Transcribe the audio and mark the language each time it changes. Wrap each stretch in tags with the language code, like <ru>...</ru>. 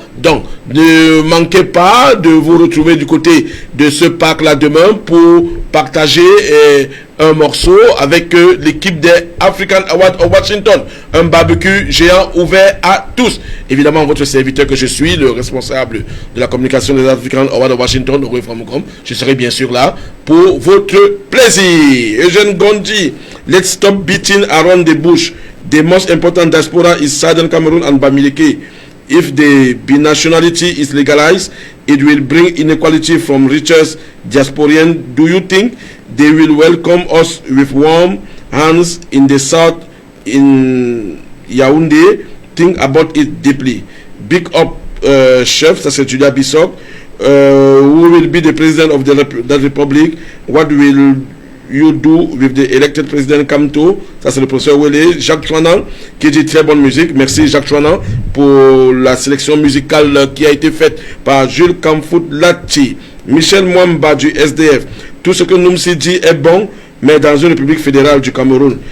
<fr>Donc, ne manquez pas de vous retrouver du côté de ce parc-là demain pour partager un morceau avec l'équipe des African Awards of Washington. Un barbecue géant ouvert à tous. Évidemment, votre serviteur que je suis, le responsable de la communication des African Awards of Washington, Roy Framoukom, je serai bien sûr là pour votre plaisir.</fr> <en>Eugène Gondi, let's stop beating around the bush. The most important diaspora is Southern Cameroon and Bamileke. If the binationality is legalized, it will bring inequality from richest diasporians. Do you think they will welcome us with warm hands in the south in Yaoundé? Think about it deeply. Big up,</en> <fr>chef, ça c'est Julia Bissok.</fr> <en>Who will be the president of the republic? What will you do with the elected president Kamto?</en> <fr>Ça c'est le professeur Wele. Jacques Chouanan qui dit très bonne musique. Merci Jacques Chouanan pour la sélection musicale qui a été faite par Jules Kamfoulati. Michel Mwamba du SDF. Tout ce que Noumsi dit est bon, mais dans une république fédérale du Cameroun.</fr>